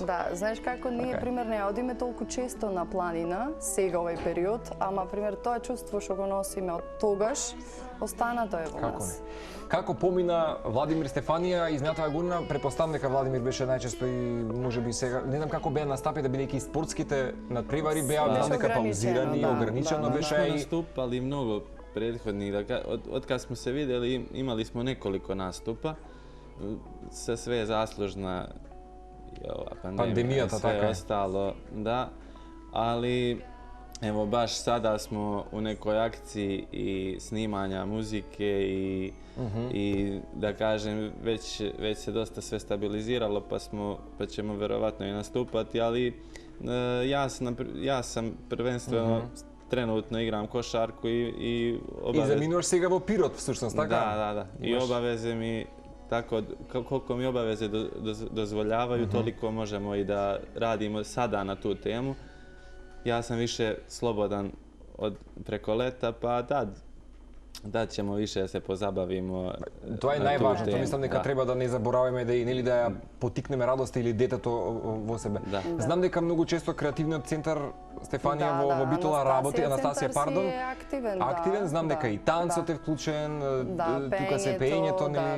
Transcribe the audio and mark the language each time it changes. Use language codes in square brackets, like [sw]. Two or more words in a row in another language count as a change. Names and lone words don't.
[mk] Да, знаеш како ние пример не одиме толку често на планина сега овој период, ама пример тоа чувство што го носиме од тогаш останато е во нас. Како помина Владимир Стефанија изминатава година, претпоставам дека Владимир беше најчесто и можеби сега, не знам како беа настапите, бидејќи спортските надпревари беа дека паузирани, ограничено беше [sr] и наступали многу prethodnih, od kad smo se vidjeli imali smo nekoliko nastupa, sve zaslužna ova pandemija i sve ostalo, da, ali evo baš sada smo u nekoj akciji i snimanja muzike i da kažem već se dosta sve stabiliziralo pa ćemo verovatno i nastupati, ali ja sam prvenstveno trenutno igram košarku i obaveze... [mk] I zaminoš сега во Пирот, всушност, така? [sr] Da. I obaveze mi, tako, koliko mi obaveze dozvoljavaju, toliko možemo i da radimo sada na tu temu. Ja sam više slobodan preko leta, pa da ćemo više da se pozabavimo. [mk] Тоа е најважно, тоа мислам дека треба да не забораваме да нели да ја поттикнеме радоста или детето во себе. Знам дека многу често креативниот центар Стефанија во Битола работи, Анастасија, пардон. Активен, знам дека и танцот е вклучен, тука се пеењето, нели?